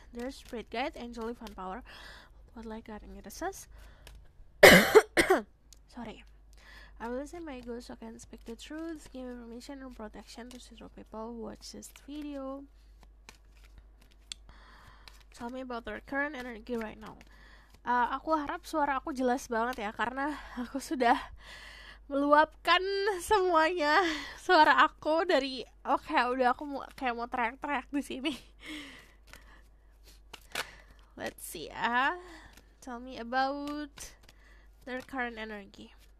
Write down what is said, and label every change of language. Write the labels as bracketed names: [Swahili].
[English] There's spirit guide, angel, divine power, what like God, and it says sorry, I will say my goals so I can speak the truth, give information and protection to several people who watch this video. Tell me about their current energy right now. [Indonesian] Aku harap suara aku jelas banget ya, karena aku sudah meluapkan semuanya suara aku dari udah aku kayak mau teriak-teriak di sini. [English] see ya. Tell me about their current energy.